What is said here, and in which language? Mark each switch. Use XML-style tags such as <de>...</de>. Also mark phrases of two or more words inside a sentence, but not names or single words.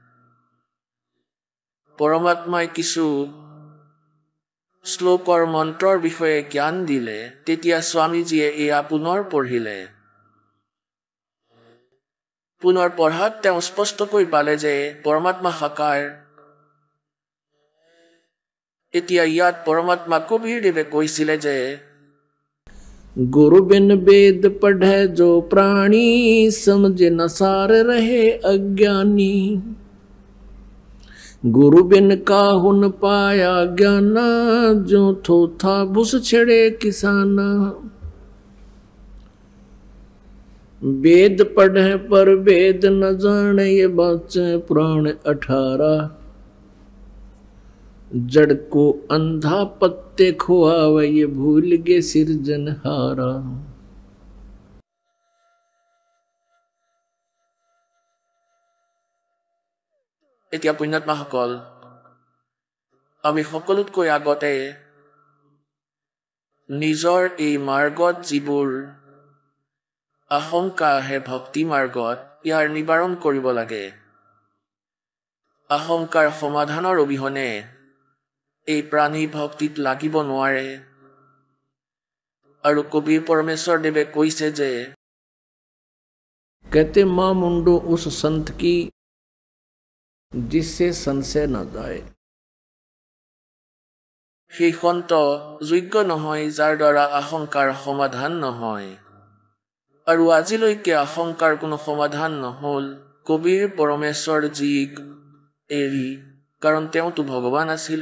<as>পৰমাত্মাই কিছু শ্লোকৰ মন্ত্ৰৰ বিষয়ে জ্ঞান দিলে, তেতিয়া স্বামীজীয়ে এয়া পুনৰ পঢ়িলে। পুনৰ পঢ়াত তেওঁ স্পষ্টকৈ পালে যে পৰমাত্মা সাকাৰ। এতিয়া ইয়াত পৰমাত্মা কবিৰ দেৱে কৈছিলে যে</as> <hi>गुरु बिन वेद पढ़े जो प्राणी, समझ न सार रहे अज्ञानी। गुरु बिन काहु न पाया ज्ञाना, जो थो था भुस छड़े किसाना। वेद पढ़े पर वेद न जाने, ये बाचे पुराण 18। जड़ को अंधा पत्ते खुआवे, ये भूल गे सिरजनहारा।</hi> <as>এতিয়া পুণ্যাত্মাসকল, আমি সকলোতকৈ আগতে নিজৰ এই মাৰ্গত যিবোৰ আশংকা আহে ভক্তি মাৰ্গত, ইয়াৰ নিবাৰণ কৰিব লাগে। আশংকাৰ সমাধানৰ অবিহনে এই প্ৰাণী ভক্তিত লাগিব নোৱাৰে। আৰু কবিৰ পৰমেশ্বৰ দেৱে কৈছে যে</as> <hi>कहते मां मुंडो उस संत की, जिससे संशय न जाए।</hi> <as>সেই সন্ত যোগ্য নহয় যাৰ দ্বাৰা আশংকাৰ সমাধান নহয়। আৰু আজিলৈকে আশংকাৰ কোনো সমাধান নহল কবিৰ পৰমেশ্বৰ জীক এৰি, কাৰণ তেওঁতো ভগৱান আছিলে।</as>